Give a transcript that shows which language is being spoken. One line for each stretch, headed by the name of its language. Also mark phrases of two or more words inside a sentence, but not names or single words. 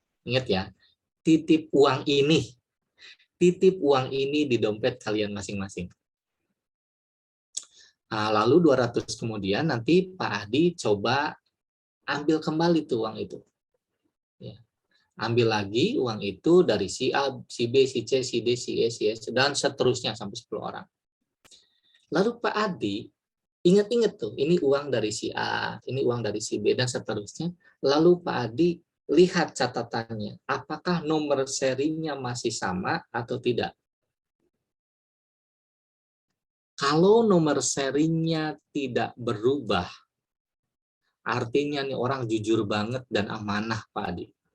Indonesian: Ingat ya, titip uang ini di dompet kalian masing-masing. Nah, lalu 200 kemudian nanti Pak Adi coba ambil kembali tuh uang itu. Ya. Ambil lagi uang itu dari si A, si B, si C, si D, si E, si S, dan seterusnya sampai 10 orang. Lalu Pak Adi ingat-ingat tuh, ini uang dari si A, ini uang dari si B, dan seterusnya. Lalu Pak Adi lihat catatannya, apakah nomor serinya masih sama atau tidak. Kalau nomor serinya tidak berubah, artinya nih orang jujur banget dan amanah, Pak Adi.